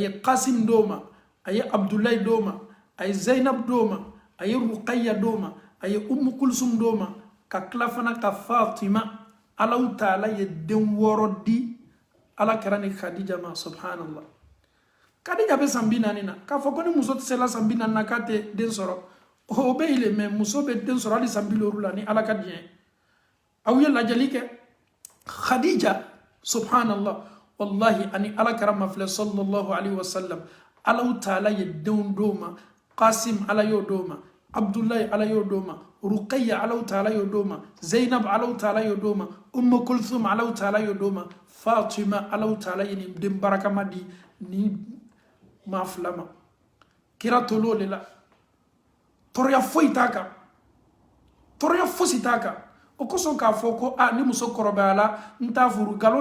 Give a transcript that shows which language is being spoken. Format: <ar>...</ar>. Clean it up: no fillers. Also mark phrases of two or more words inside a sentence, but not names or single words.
<bm>ye Qasim d'o ma a ye Abdulayi d'o ma a ye Zainab d'o ma a ye Ruqayya d'o ma a ye Ummu Kulsum d'o ma ka tila fana ka Fatima Allahu Taala ye den 6 di ala kɛra ni Khadija ma subhanallah Khadija bɛ san 40 na k'a fɔ ko ni muso tɛ se la san 40 na k'a tɛ den sɔrɔ o bɛ yɛlɛ mɛ muso bɛ den sɔrɔ hali san 50 la ni ala ka diɲɛ aw ye lajɛli kɛ Khadija</bm> <ar>سبحان الله والله</ar> <bm>ani ala kɛra mafilɛ</bm> <ar>صلى الله عليه وسلم</ar> <bm>Allahu Taala ye denw d'o ma Qasim ala y'o d'o ma Abdulayi ala y'o d'o ma Ruqayya Allahu Taala y'o d'o ma Zainab Allahu Taala y'o d'o ma Ummu Kulthum Allahu Taala y'o d'o ma Fatima Allahu Taala ye nin den barakama di ni maa fila ma kira tol'o de la tɔɔrɔya foyi t'a kan tɔɔrɔya fosi t'a kan o kosɔn k'a fɔ ko ni muso kɔrɔbayala n t'a furu nkalon</bm>